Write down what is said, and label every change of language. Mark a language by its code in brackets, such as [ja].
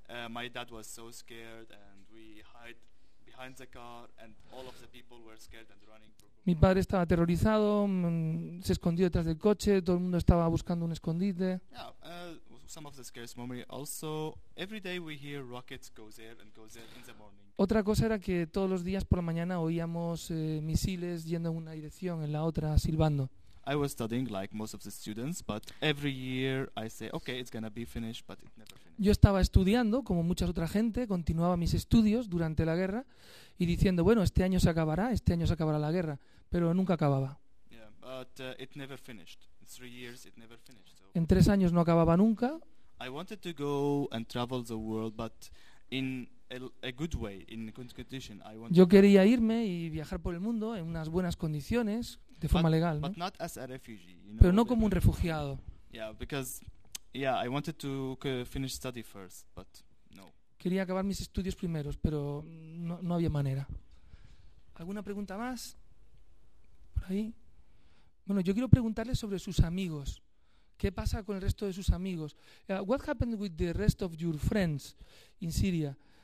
[en] My dad was so scared and we hid behind the car and all of the people were scared and running. [es] Mi padre estaba aterrorizado, se escondió detrás del coche, todo el mundo estaba buscando un escondite. [en] Yeah, some of the scariest memory also, every day we hear rockets go there and go there in the morning. [es] Otra cosa era que todos los días por la mañana oíamos misiles yendo en una dirección, en la otra, silbando. [en] I was studying like most of the students, but every year I say, okay, it's gonna be finished, but it never finished. [es] Yo estaba estudiando, como mucha otra gente, continuaba mis estudios durante la guerra y diciendo, bueno, este año se acabará la guerra, pero nunca acababa. [en] Yeah, but it never finished. In 3 years, it never finished. So. [es] En 3 años no acababa nunca. [en] I wanted to go and travel the world, but in a good way, in a good condition. I wanted. [es] Yo quería irme y viajar por el mundo en unas buenas condiciones. De forma legal, [en] but [es] ¿no? [en] Not as a refugee, you know, [es] pero no como un refugiado. [en] Yeah, because yeah, I wanted to finish study first, but no. [es] Quería acabar mis estudios primeros, pero no había manera. ¿Alguna pregunta más? Por ahí. Bueno, yo quiero preguntarle sobre sus amigos. ¿Qué pasa con el resto de sus amigos? [en] What happened with the rest of your friends in Syria?